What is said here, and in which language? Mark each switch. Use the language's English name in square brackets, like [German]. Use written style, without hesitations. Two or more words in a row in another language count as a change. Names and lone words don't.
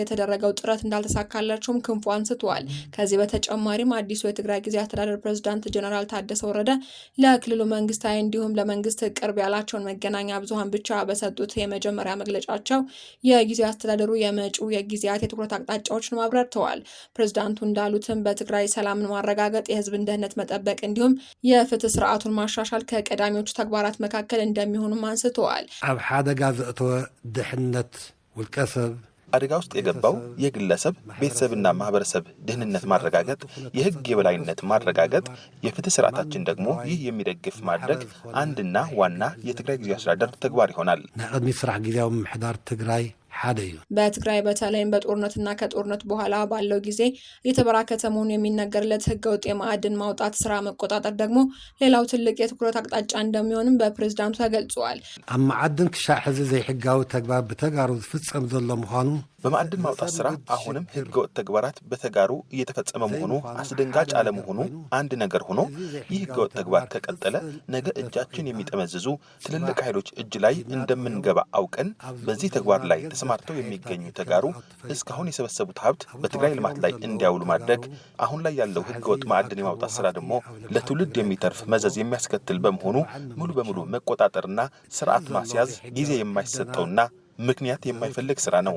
[Amharic] የተደረገው ጥረት እንዳልተሳካላቸውም ክንፉ አንስተዋል። ከዚህ በተጨማሪም አዲሱ የትግራይ ጊዜያዊ አስተዳደር ፕሬዝዳንት ጀነራል ታደሰ ወረደ ለክልሉ መንግስታዊ እንዲሁም ለመንግስት ቅርብ ያላቸውን መገናኛ ብዙሃን ብቻ በሰጡት የመጀመሪያ መግለጫቸው የጊዜያዊ አስተዳደሩ የመጪው የጊዜያት የትኩረት አቅጣጫዎችን አብራርተዋል። ፕሬዝዳንቱ እንዳሉትም በትግራይ ሰላምን ማረጋገጥ፣ የህዝብን ደህንነት መጠበቅ እንዲሁም የፍትህ ስርዓቱን ማሻሻል ከቀዳሚዎቹ ተግባራት መካከል እንደሚሆኑም አንስተዋል። [Tigrinya] ኣብ ሓደጋ ዘእተወ ድሕነት ውልቀሰብ [Amharic] አደጋ ውስጥ የገባው የግለሰብ ቤተሰብና ማህበረሰብ ደህንነት ማረጋገጥ፣ የህግ የበላይነት ማረጋገጥ፣ የፍትህ ስርዓታችን ደግሞ ይህ የሚደግፍ ማድረግ አንድና ዋና የትግራይ ጊዜያዊ አስተዳደር ተግባር ይሆናል። [Tigrinya] ንቅድሚ ስራሕ ጊዜያዊ ምምሕዳር ትግራይ ሓደ እዩ። [Amharic] በትግራይ በተለይም በጦርነትና ከጦርነት በኋላ ባለው ጊዜ የተበራከተ መሆኑ የሚነገርለት ህገወጥ የማዕድን ማውጣት ስራ መቆጣጠር ደግሞ ሌላው ትልቅ የትኩረት አቅጣጫ እንደሚሆንም በፕሬዝዳንቱ ተገልጿል። [Tigrinya] ኣብ ማዕድን ክሻዕ ሕዚ ዘይሕጋዊ ተግባር በተጋሩ ዝፍጸም ዘሎ ምዃኑ [Amharic] በማዕድን ማውጣት ስራ አሁንም ህገወጥ ተግባራት በተጋሩ እየተፈጸመ መሆኑ አስደንጋጭ አለመሆኑ አንድ ነገር ሆኖ ይህ ህገወጥ ተግባር ከቀጠለ ነገ እጃችን የሚጠመዝዙ ትልልቅ ኃይሎች እጅ ላይ እንደምንገባ አውቀን በዚህ ተግባር ላይ ተሰማርተው የሚገኙ ተጋሩ እስካሁን የሰበሰቡት ሀብት በትግራይ ልማት ላይ እንዲያውሉ ማድረግ፣ አሁን ላይ ያለው ህገወጥ ማዕድን የማውጣት ስራ ደግሞ ለትውልድ የሚተርፍ መዘዝ የሚያስከትል በመሆኑ ሙሉ በሙሉ መቆጣጠርና ስርዓት ማስያዝ ጊዜ የማይሰጠውና ምክንያት የማይፈልግ ስራ ነው።